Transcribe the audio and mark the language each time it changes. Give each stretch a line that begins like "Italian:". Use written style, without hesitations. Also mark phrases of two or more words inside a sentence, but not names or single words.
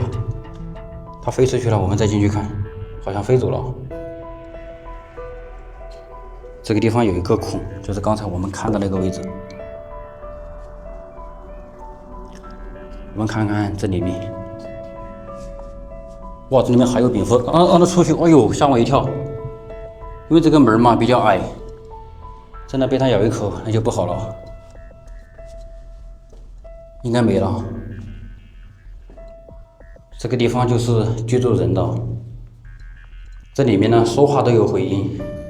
Chinese: 它飛出去了，我們再進去看，好像飛走了。這個地方有一個孔，就是剛才我們看的那個位置。我們看看這裡面，哇，這裡面還有蝙蝠，讓它出去，哎呦，嚇我一跳，因為這個門嘛比較矮。真的被它咬一口，那就不好了，應該沒了。這個地方就是居住人的，這裡面呢說話都有回音。